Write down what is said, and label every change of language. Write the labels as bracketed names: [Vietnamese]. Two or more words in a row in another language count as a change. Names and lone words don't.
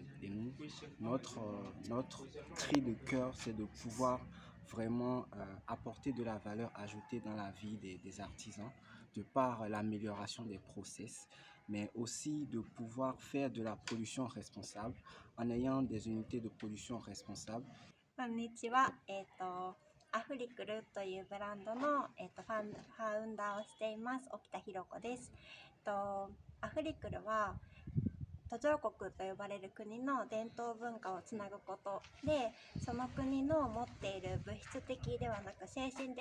[French] Et nous, notre cri de cœur, c'est de pouvoir vraiment apporter de la valeur ajoutée dans la vie des artisans, de par l'amélioration des process, mais aussi de pouvoir faire de la production responsable en ayant des unités de production responsables. [Japanese] こんにちは。アフリクルというブランドの、ファウンダーをしています沖田博子です。アフリクルは途上国と呼ばれる国の伝統文化をつなぐことで、その国の持っている物質的ではなく精神